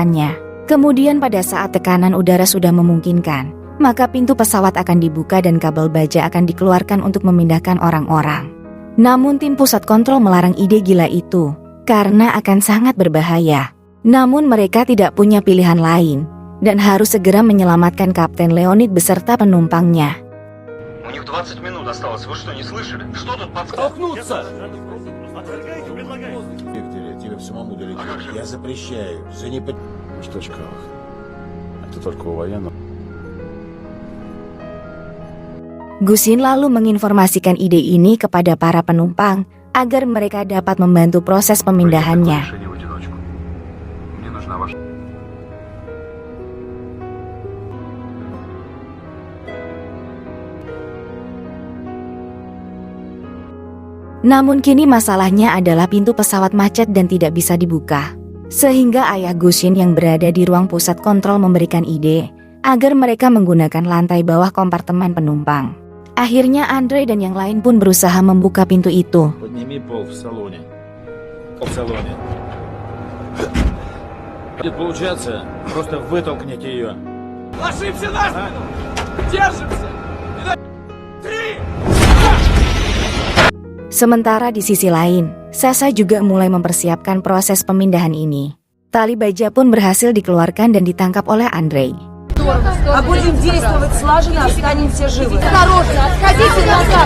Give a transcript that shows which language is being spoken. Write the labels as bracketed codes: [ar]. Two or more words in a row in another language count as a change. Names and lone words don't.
[id] Kemudian pada saat tekanan udara sudah memungkinkan, maka pintu pesawat akan dibuka dan kabel baja akan dikeluarkan untuk memindahkan orang-orang. Namun tim pusat kontrol melarang ide gila itu, karena akan sangat berbahaya. Namun mereka tidak punya pilihan lain, dan harus segera menyelamatkan Kapten Leonid beserta penumpangnya. [ru] У них 20 минут осталось. Вы что, не слышали? Что тут подсказывает? Столкнуться! Виктория, тебе самому долететь. Я запрещаю. За непо... Что Чкалов? Это только у военных. [id] Gusin lalu menginformasikan ide ini kepada para penumpang agar mereka dapat membantu proses pemindahannya. [ru] Мне нужна ваша... [id] Namun kini masalahnya adalah pintu pesawat macet dan tidak bisa dibuka. Sehingga ayah Gusin yang berada di ruang pusat kontrol memberikan ide agar mereka menggunakan lantai bawah kompartemen penumpang. Akhirnya Andre dan yang lain pun berusaha membuka pintu itu. [ru] Подними пол в салоне. Пол в салоне. Будет получаться, просто вытолкните ее. Ложимся на спину! Держимся! [id] Sementara di sisi lain, Sasa juga mulai mempersiapkan proses pemindahan ini. Tali baja pun berhasil dikeluarkan dan ditangkap oleh Andre. [ru] А будем действовать слаженно, останемся живы. Осторожно, отходите назад!